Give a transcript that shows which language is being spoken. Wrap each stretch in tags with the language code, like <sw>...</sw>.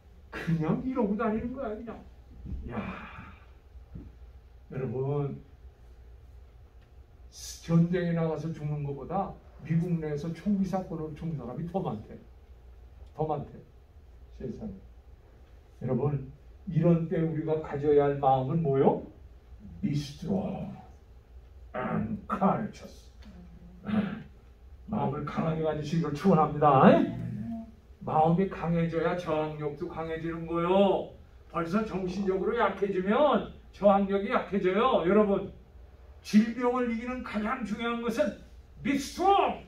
<ko>그냥 이러고 다니는 거야 그냥. 야, 여러분 전쟁에 나가서 죽는 것보다 미국 내에서 총기 사건으로 죽는 사람이 더 많대. 더 많대. 세상에. 여러분 이런 때 우리가 가져야 할 마음은 뭐요?</ko> <en>Be strong and courageous.</en> <ko>마음을 강하게 가지시기를 축원합니다. 마음이 강해져야 저항력도 강해지는 거요. 벌써 정신적으로 약해지면 저항력이 약해져요. 여러분 질병을 이기는 가장 중요한 것은</ko> <en>Be strong.</en>